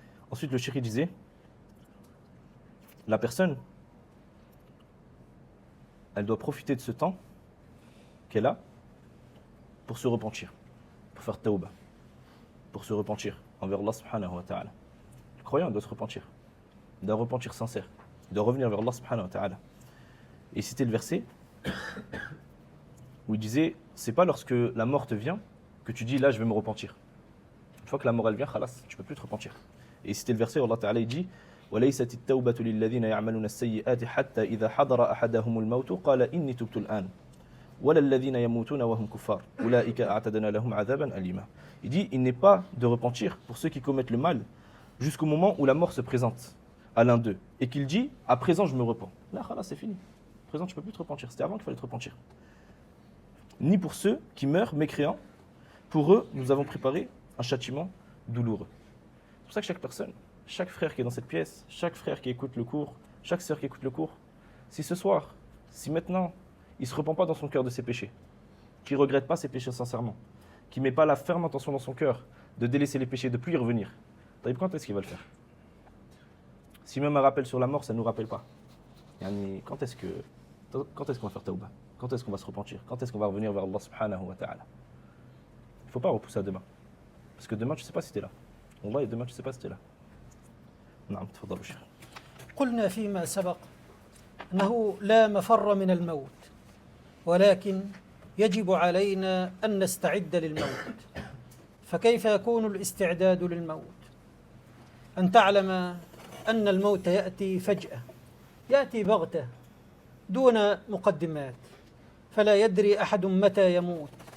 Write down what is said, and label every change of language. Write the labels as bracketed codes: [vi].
[fr] Ensuite, le cheikh disait, la personne, elle doit profiter de ce temps qu'elle a pour se repentir, pour faire tawbah, pour se repentir envers Allah subhanahu wa ta'ala. Le croyant doit se repentir, d'un repentir sincère, de revenir vers Allah subhanahu wa ta'ala. Et c'était le verset où il disait, c'est pas lorsque la mort te vient que tu dis là je vais me repentir. Une fois que la mort elle vient, khalas, tu peux plus te repentir. Et c'était le verset où Allah ta'ala il dit [ar] وَلَيْسَتِ التَّوْبَةُ لِلَّذِينَ يَعْمَلُونَ السَّيِّئَاتِ حَتَّى إِذَا حَضَرَ أَحَدَهُمُ الْمَوْتُ قَالَ إِنِّي تُبْتُ الْآنَ وَلَا الَّذِينَ يَمُوتُونَ وَهُمْ كُفَّارٌ أُولَٰئِكَ أَعْتَدْنَا لَهُمْ عَذَابًا أَلِيمًا. [fr] Il dit, il n'est pas de repentir pour ceux qui commettent le mal jusqu'au moment où la mort se présente à l'un d'eux et qu'il dit, à présent je me repens. Là, khalas, c'est fini. À présent tu peux plus te repentir. C'était avant qu'il fallait te repentir. Ni pour ceux qui meurent mécréants. Pour eux, nous avons préparé un châtiment douloureux. C'est pour ça que chaque personne, chaque frère qui est dans cette pièce, chaque frère qui écoute le cours, chaque sœur qui écoute le cours, si ce soir, si maintenant, il ne se repent pas dans son cœur de ses péchés, qu'il ne regrette pas ses péchés sincèrement, qu'il ne met pas la ferme intention dans son cœur de délaisser les péchés, de ne plus y revenir, quand est-ce qu'il va le faire? Si même un rappel sur la mort, ça ne nous rappelle pas. Yani, quand est-ce qu'on va faire tawbah? Quand est-ce qu'on va se repentir? Quand est-ce qu'on va revenir vers Allah subhanahu wa ta'ala? Il ne faut pas repousser à demain. Parce que demain, tu ne sais pas si tu es là. Wallah, demain, tu ne sais pas si tu es là. [ar] نعم تفضلوا شيخ. قلنا فيما سبق أنه لا مفر من الموت، ولكن يجب علينا أن نستعد للموت. فكيف يكون الاستعداد للموت؟ أن تعلم أن الموت يأتي فجأة، يأتي بغتة دون مقدمات، فلا يدري أحد متى يموت.